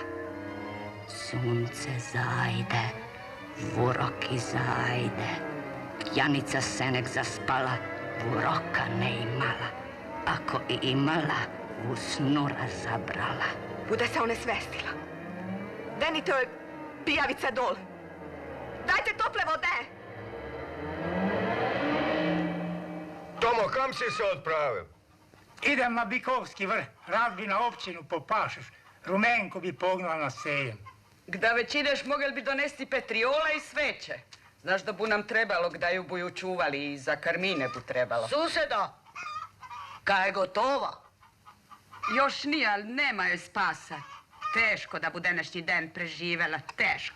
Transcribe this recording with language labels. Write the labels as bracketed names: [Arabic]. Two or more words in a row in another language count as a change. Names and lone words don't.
[Croatian] Sunce zajde, vuroki zajde. Janica se nek zaspala, vuroka ne imala. Ako i imala, u snu razabrala. Bude se onesvestila. Denite joj pijavice dol. Dajte tople vode. Tomo, kam si se odpravil? Idem na Bikovski vrh, rad bi na općinu po pašuš. Rumenko bi pognula na sejem. Gda već ideš, mogel bi donesti petriola i sveće. Znaš da bu nam trebalo, gda ju buju čuvali i za Karmine bu trebalo. Susedo, kaj je gotovo? Još nije, ali nema joj spasa. Teško da bu današnji den preživela, teško.